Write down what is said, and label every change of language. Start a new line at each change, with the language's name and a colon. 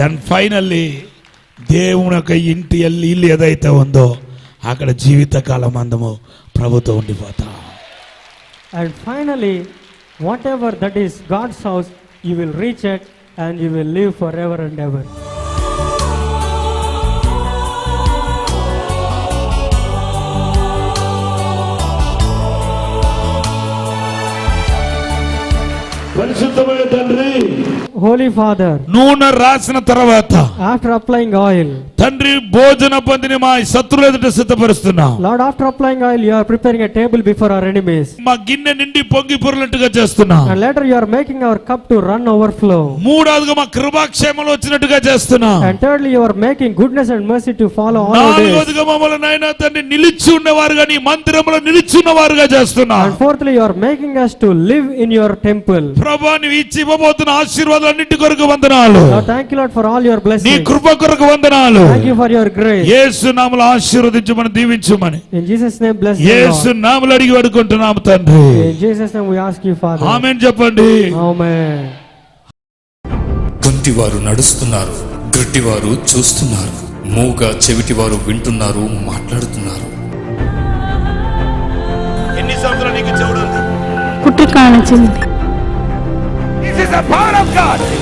English: Then finally
Telugu: దేవుని యొక్క ఇంటి ఇల్లు ఏదైతే ఉందో అక్కడ జీవితకాలం అందము ప్రభుతో ఉండిపోతాం.
English: And finally, whatever that is God's house, you will reach it and you will live forever and ever.
Telugu: పరిశుద్ధమైన తండ్రి,
English: Holy Father,
Telugu: నూనె రాసిన తర్వాత
English: after applying oil,
Telugu: తండ్రి భోజన పందిని మా శత్రువుల ఎదుట సిద్ధపరుస్తున్నాం.
English: Lord, after applying oil, you are preparing a table before our enemies.
Telugu: మా గిన్నె నిండి పొంగి పొరలట్టుగా చేస్తున్నాం.
English: And later you are making our cup to run overflow.
Telugu: మూడవదిగా మా కృపాక్షేమలు వచ్చినట్టుగా చేస్తున్నాం.
English: And thirdly, you are making goodness and mercy to follow all our days.
Telugu: నాలుగవదిగా మమ్మల్ని నాయనా తండ్రి నిలిచి ఉన్నవారుగా నీ మందిరంలో నిలిచి ఉన్నవారుగా చేస్తున్నాం.
English: And fourthly, you are making us to live in your temple.
Telugu: ప్రభువా, నీవు ఇచ్చి ఇవ్వబోతున్న ఆశీర్వాదాలన్నిటి కొరకు వందనాలు.
English: Lord, thank you, Lord, for all your
Telugu: నీ
English: blessings.
Telugu: కృప కొరకు వందనాలు.
English: Thank you for your grace.
Telugu: యేసు నామములో ఆశీర్వదించమని దీవించమని
English: In Jesus' name, bless the
Telugu: Yesu
English: Lord.
Telugu: నామములో అడిగి వేడుకుంటున్నాము తండ్రి.
English: In Jesus' name, we ask you, Father.
Telugu: ఆమేన్ చెప్పండి.
English: Amen.
Telugu: కుంటివారు నడుస్తున్నారు, గ్రుడ్డివారు చూస్తున్నారు, మూగ చెవిటివారు వింటున్నారు, మాట్లాడుతున్నారు. ఎన్ని సంవత్సరాలు నీకు చెవుడు ఉంది? పుట్టుకానించింది.
English: This is the power of God.